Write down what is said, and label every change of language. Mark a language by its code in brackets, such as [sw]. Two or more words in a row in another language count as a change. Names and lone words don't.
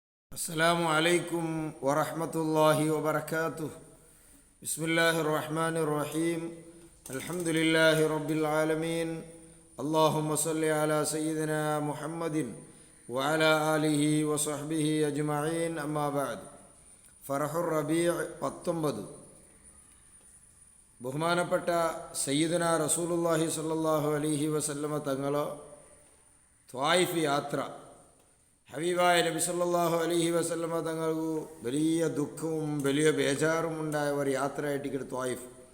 [ar] السلام عليكم ورحمة الله وبركاته. بسم الله الرحمن الرحيم. الحمد لله رب العالمين. اللهم صل على سيدنا محمد وعلى آله وصحبه أجمعين. أما بعد. فرح الربيع 19. [ml] ബഹുമാനപ്പെട്ട [ar] سيدنا رسول الله صلى الله عليه وسلم [ml] തങ്ങൾ ത്വായിഫ് യാത്ര ഹബീബായ നബി [ar] صلى الله عليه وسلم [ml] തങ്ങൾക്ക് വലിയ ദുഃഖവും വലിയ ബേജാറും ഉണ്ടായ ഒരു യാത്രയായിട്ട് ത്വായിഫ്.